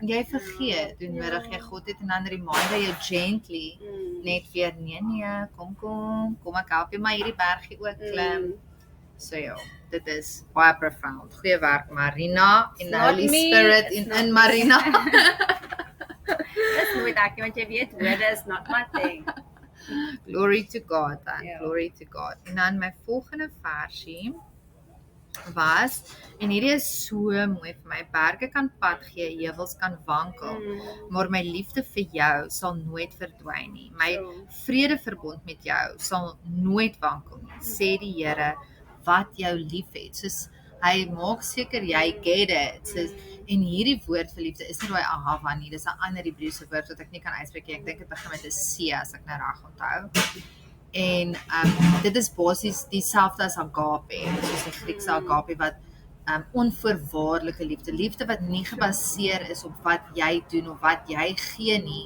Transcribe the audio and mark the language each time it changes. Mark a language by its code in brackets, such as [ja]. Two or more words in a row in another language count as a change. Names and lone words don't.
[af] Jy vergeet hoe nodig jy God het en dan reminder jy gently net weer nee, kom ek help jy maar hierdie bergie ook klim. So ja, dit is baie profound. Goeie werk Marina en [en] the Holy Spirit [af] in Marina. Dis nooit ek want jy weet woorde [en] is not my thing. Glory to God dan. Glory to God. [af] En dan my volgende versie was, en hierdie is so mooi vir my, berge kan pad gee, heuwels kan wankel, maar my liefde vir jou sal nooit verdwyn nie. My vredeverbond met jou sal nooit wankel nie, sê die Here wat jou lief het. Soos hy maak seker jy [en] get it. [af] Soos, en hierdie woord vir liefde is nie daai ahava nie, dis 'n ander Hebreëse woord wat ek nie kan uitspreek nie. Ek dink dit begin met 'n C as ek nou reg onthou. En dit is basies dieselfde as agape, soos die Griekse agape wat onvoorwaardelike liefde wat nie gebaseer is op wat jy doen of wat jy gee nie.